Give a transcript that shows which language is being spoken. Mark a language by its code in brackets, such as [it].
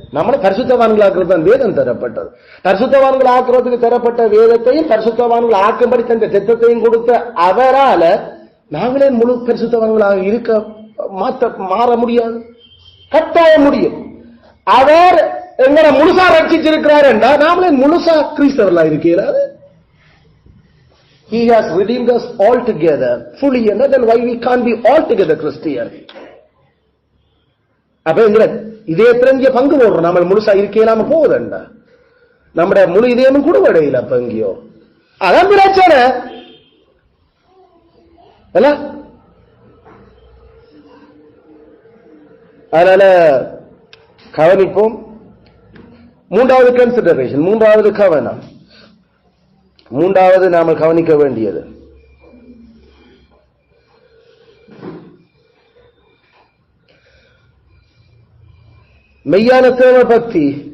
[ta] நம்மளை பரிசுத்தவான்கள் ஆக்குறது தான் வேதம் தரப்பட்டது. பரிசுத்தவான்கள் ஆக்குறதுக்கு தரப்பட்ட வேதத்தையும் பரிசுத்தவான்கள் ஆக்கும்படி தந்த திட்டத்தையும் கொடுத்த அவரால நாங்களே முழு பரிசுத்தவான்களாக இருக்க மாற முடியாது, கட்டாய முடியும். அவர் எங்களை முழுசா ரட்சிச்சிருக்கிறார் என்றால் நாமளே முழுசா கிறிஸ்தவர்களா இருக்கிறார். [en] He has redeemed us altogether fully, and then why we can't be altogether Christian? [ta] அப்ப இதே தெரிஞ்ச பங்கு போடுறோம். நம்ம முழுசா இருக்கலாம போகுதுண்டா, நம்முடைய முழு இதயமும் கூட வடையில அப்ப எங்கேயோ. அதான் பிரச்சனை. அதனால கவனிப்போம். மூன்றாவது கன்சிடரேஷன், மூன்றாவது கவனம், மூன்றாவது நாம கவனிக்க வேண்டியது மெய்யான தேவ பக்தி.